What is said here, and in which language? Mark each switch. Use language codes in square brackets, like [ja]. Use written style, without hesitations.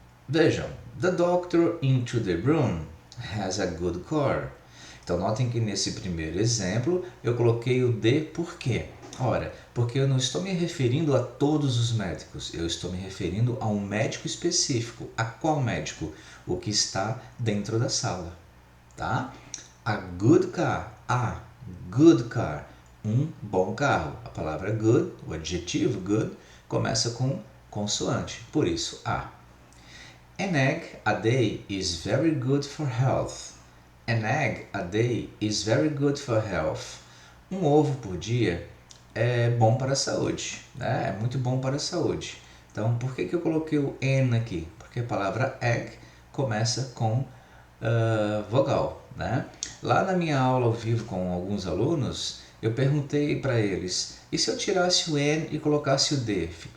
[en] Vejam, the doctor into the room has a good car. [pt] Então, notem que nesse primeiro exemplo eu coloquei o de por quê? Ora, porque eu não estou me referindo a todos os médicos, eu estou me referindo a um médico específico. A qual médico? O que está dentro da sala, tá? [en] A good car, [pt] um bom carro. A palavra good, o adjetivo good, começa com consoante, por isso a. [en] An egg a day is very good for health. An egg a day is very good for health. [pt] Um ovo por dia é bom para a saúde, né? É muito bom para a saúde. Então, por que eu coloquei o N aqui? Porque a palavra egg começa com vogal, né? Lá na minha aula ao vivo com alguns alunos, eu perguntei para eles, e se eu tirasse o N e colocasse o D?